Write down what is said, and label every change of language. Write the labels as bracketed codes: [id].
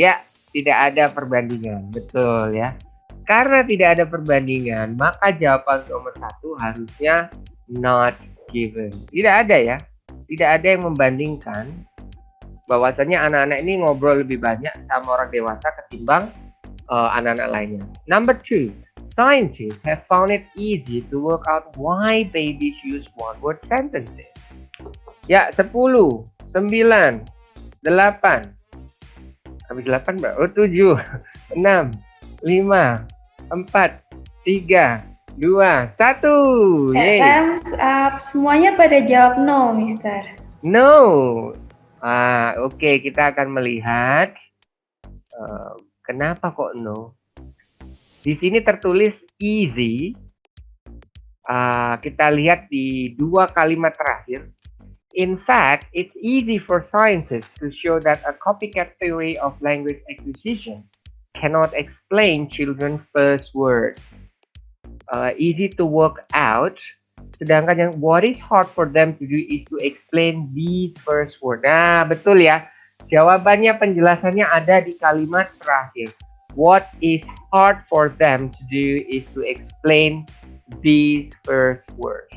[id] Ya, tidak ada perbandingan. Betul ya. Karena tidak ada perbandingan, maka jawaban nomor 1 harusnya not given. Tidak ada ya. Tidak ada yang membandingkan bahwasanya anak-anak ini ngobrol lebih banyak sama orang dewasa ketimbang anak-anak lainnya. [en] Number 2, scientists have found it easy to work out why babies use one-word sentences. [id] Ya, 10, 9, 8. Habis 8 berapa? Oh, 7, 6, 5, 4, 3, 2, 1. Yeay. [en] Thumbs up. [id] Semuanya pada jawab no, Mister. [en] No. [id] Oke, kita akan melihat kenapa kok no. Di sini tertulis easy. Kita lihat di 2 kalimat terakhir. [en] In fact, it's easy for scientists to show that a copycat theory of language acquisition cannot explain children's first words. Easy to work out. [id] Sedangkan yang [en] what is hard for them to do is to explain these first words. [id] Nah, betul ya. Jawabannya, penjelasannya ada di kalimat terakhir. [en] What is hard for them to do is to explain these first words.